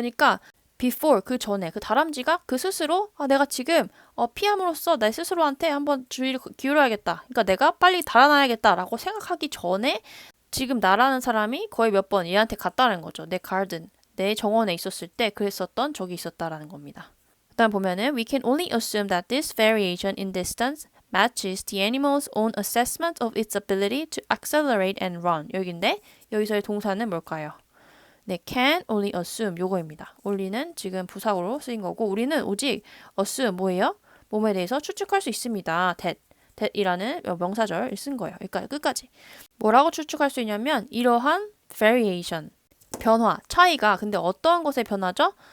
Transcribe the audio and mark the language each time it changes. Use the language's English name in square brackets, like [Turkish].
[Korean] 그러니까 before 그 전에 그 다람쥐가 그 스스로 내가 지금 피함으로써 내 스스로한테 한번 주의를 기울여야겠다. 그러니까 내가 빨리 달아나야겠다라고 생각하기 전에 지금 나라는 사람이 거의 몇 번 얘한테 갔다는 거죠. 내 garden, 내 정원에 있었을 때 그랬었던 적이 있었다라는 겁니다. 그다음 보면은 [English] we can only assume that this variation in distance matches the animal's own assessment of its ability to accelerate and run. [Korean] 여기인데 여기서의 동사는 뭘까요? 네, [English] can only assume [Korean] 요거입니다. only는 지금 부사로 쓰인 거고 우리는 오직 assume 뭐예요? 몸에 대해서 추측할 수 있습니다. that이라는 명사절을 쓴 거예요. 그러니까 끝까지. 뭐라고 추측할 수 있냐면 이러한 variation, 변화, 차이가 근데 어떠한 것의 변화죠?